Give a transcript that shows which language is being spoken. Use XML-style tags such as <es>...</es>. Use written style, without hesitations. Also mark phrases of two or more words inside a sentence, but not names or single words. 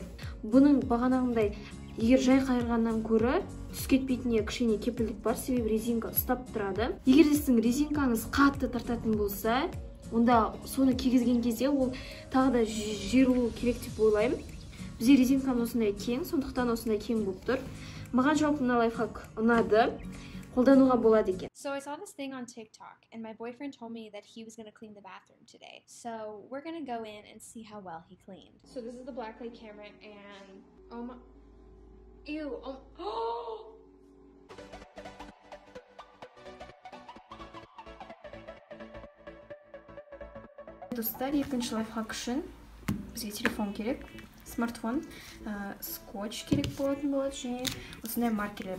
<kk>Бұның бағанағындай егер жай қайырғаннан көрі түс кетпейтініне кішкене кепілдік бар, себебі резинка ұстап тұрады. Егер сіздің резинкаңыз қатты тартатын болса, онда соны кигізген кезде ол тағы да жиырылу керек деп ойлаймын. Бізде резинканы осындай кең, сондықтан осындай кең болып тұр. Маған жалпы мына лайфхак ұнады. Қолдануға болады екен.</kk> <en>So I saw this thing on TikTok and my boyfriend told me that he was going to clean the bathroom today. So we're going to go in and see how well he cleaned. So this is the blacklight camera and oh my ew. Oh.</en> <kk>Достар, екінші лайфхак үшін бізге телефон керек, смартфон, скотч керек болатын болады және осындай маркерлер.</kk>